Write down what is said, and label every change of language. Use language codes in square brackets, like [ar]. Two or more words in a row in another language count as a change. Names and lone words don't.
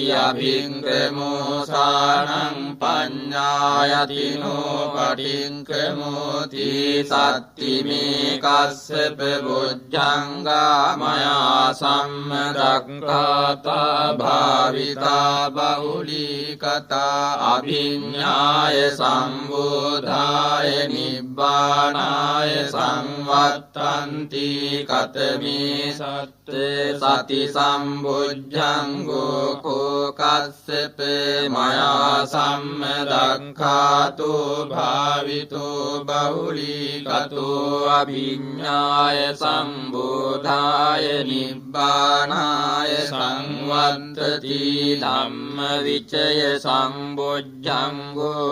[pi] අභික්ඛමෝසානං පඤ්ඤායතිනෝ පටික්ඛමෝති සත්තිමේ කස්සප බොජ්ජංගා මයා සම්මදක්ඛාතා භාවිතා බහුලීකතා අභිඤ්ඤාය සම්බෝධාය නිබ්බානාය සංවත්තන්ති කතමේ සත්තේ සති සම්බොජ්ජංගෝ කෝ කස්සප මයා සම්මදක්ඛාතෝ භාවිතෝ බහුලීකතෝ අභිඤ්ඤාය සම්බෝධාය නිබ්බානාය සංවත්තති ධම්ම විචය සම්බොජ්ජංගෝ